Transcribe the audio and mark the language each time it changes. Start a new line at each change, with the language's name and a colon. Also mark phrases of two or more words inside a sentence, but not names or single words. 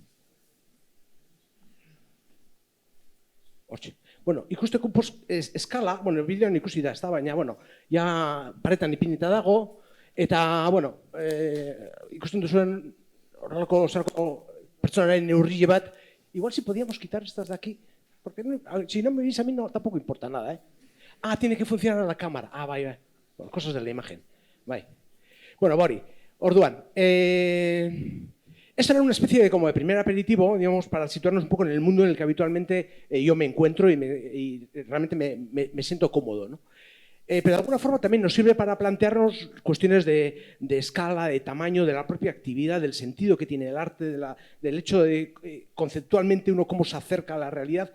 Basque: Hortxe. Bueno, ikusteko eskala, bueno, bideoan ikusi da, ez da, baina, bueno, ja paretan ipinita dago, eta, bueno, ikusten duzuen horrelako pertsonaren neurrile bat,
Spanish: igual si podíamos quitar estas de aquí, porque si no me veis a mí no, tampoco importa nada,
Basque: ¿eh?
Spanish: Ah, tiene que funcionar la cámara.
Basque: Ah, bai.
Spanish: Bueno, cosas de la imagen.
Basque: Bai. Bueno, Bori, orduan,
Spanish: esa era una especie de como de primer aperitivo, digamos, para situarnos un poco en el mundo en el que habitualmente yo me encuentro y realmente me siento cómodo, ¿no? Pero de alguna forma también nos sirve para plantearnos cuestiones de escala, de tamaño, de la propia actividad, del sentido que tiene el arte, del hecho de conceptualmente uno cómo se acerca a la realidad.